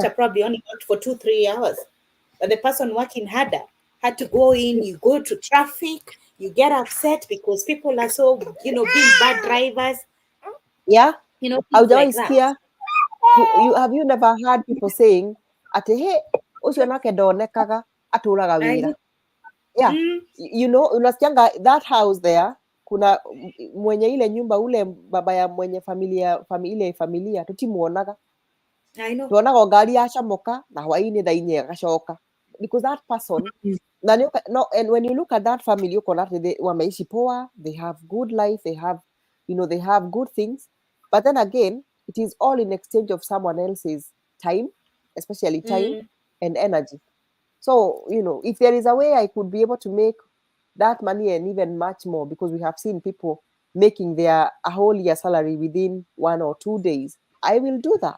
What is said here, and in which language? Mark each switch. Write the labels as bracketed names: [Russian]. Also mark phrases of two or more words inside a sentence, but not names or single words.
[English] smarter probably only worked for 2 3 hours, but the person working harder had to go in, Yeah. you go to traffic, you get upset because people are so, being bad drivers, Yeah. things like [Swahili] Haujawahi [English] that. sikia, have you never heard people saying ati, hey, [Kikuyu] ucio nake ndonekaga, atũraga [English] I [Kikuyu] wĩra. [English] know. Yeah, Mm, you know, unasikianga that house there, [Swahili] kuna mwenye ile nyumba, ule baba ya mwenye ile familia tutimuonaga, [English] I know. [Kikuyu] tuonaga ngari yacomoka na hwainĩ thaa inya ĩgacoka, [English] because that person na no, and when you look at that family [Kikuyu] ukona atĩ [Swahili] wameishi poa, [English] they have good life, they have, you know, they have good things, but then again it is all in exchange of someone else's time, especially time Mm, and energy. So, you know, if there is a way I could be able to make that money and even much more, because we have seen people making their a whole year salary within 1 or 2 days, I will do that.